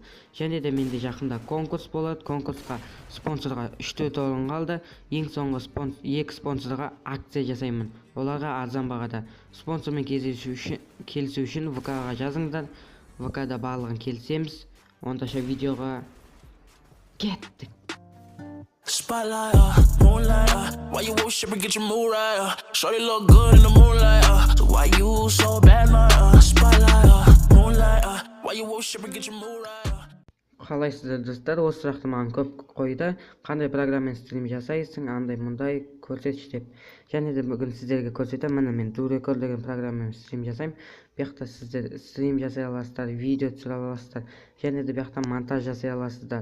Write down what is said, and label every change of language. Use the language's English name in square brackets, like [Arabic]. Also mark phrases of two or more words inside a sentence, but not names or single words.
[Kazakh] Және де менде жақында конкурс болады. Конкурсқа спонсорға 3-4 орын қалды. Ең соңғы 2 спонсорға акция жасаймын. Оларға арзан бағада. Спонсормен келісу үшін ВК-ға жазыңдар. ВК-да барлығын келісеміз. Ондаша видеоға кеттік. [English] Spotlight, moonlight, why you worship and get your mood right? Shorty look good in the moonlight, so why you so bad, my spotlight, moonlight, why you worship and get your mood right? [Kazakh] Қалайсыздар достар, осы сұрақты маған көп қойды. Қандай программамен стрим жасайсың, андай мұндай көрсетші деп. Және де бүгін сіздерге көрсетемін. Міне мен Duolingo деген программамен стрим жасаймын. Бұяқта сіздер стрим жасай аласыздар, видео түсіре аласыздар, және де бұяқта монтаж жасай аласыздар.